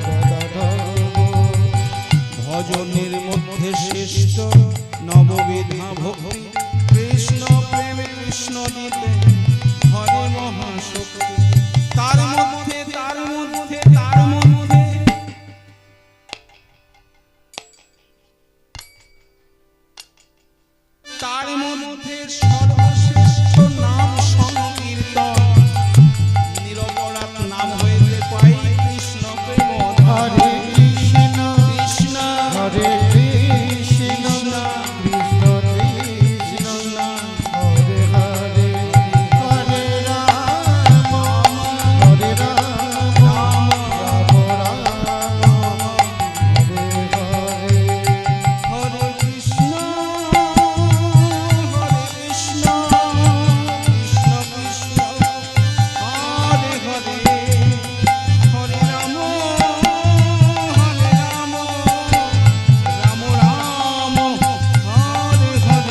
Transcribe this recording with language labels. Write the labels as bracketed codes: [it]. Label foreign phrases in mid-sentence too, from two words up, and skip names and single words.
[bn] ভজনের মধ্যে শ্রেষ্ঠ নববিধা ভক্তি কৃষ্ণ প্রেমে কৃষ্ণ দিতে হরে মহাশক্তি তার মধ্যে তার মধ্যে তার মধ্যে তার মধ্যে সর্বশ্রেষ্ঠ নাম সংকীর্তন নিরপরাধ নাম হইতে পাই কৃষ্ণ প্রেম হরে কৃষ্ণ কৃষ্ণ হরে কৃষ্ণ কৃষ্ণ কৃষ্ণ হরে হরে হরে রাম হরে রাম রাম রাম রাম হরে হরে হরে কৃষ্ণ কৃষ্ণ কৃষ্ণ হরে হরে হরে রাম রাম রাম হরে হরে